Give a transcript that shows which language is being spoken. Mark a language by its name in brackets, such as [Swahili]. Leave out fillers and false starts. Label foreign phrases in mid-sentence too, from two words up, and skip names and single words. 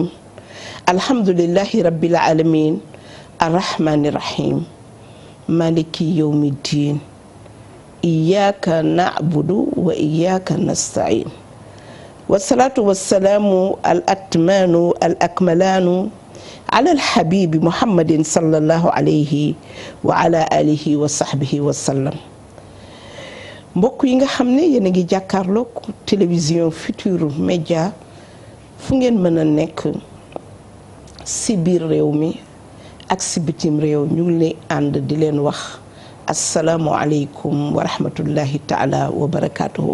[Arabic] الحمد لله رب العالمين الرحمن الرحيم مالك يوم الدين إياك نعبد وإياك نستعين والصلاة والسلام الأتمان الأكملان على الحبيب محمد صلى الله عليه وعلى آله وصحبه وسلم. [Wolof] mbokk yi nga xam ne yéen a ngi jàkkaarloog télévision Futurs Médias fu ngeen mën a nekk si biir réew mi ak si bitim réew ñu ngi lay ànd di leen wax [Arabic] السلام عليكم ورحمة الله تعالى وبركاته.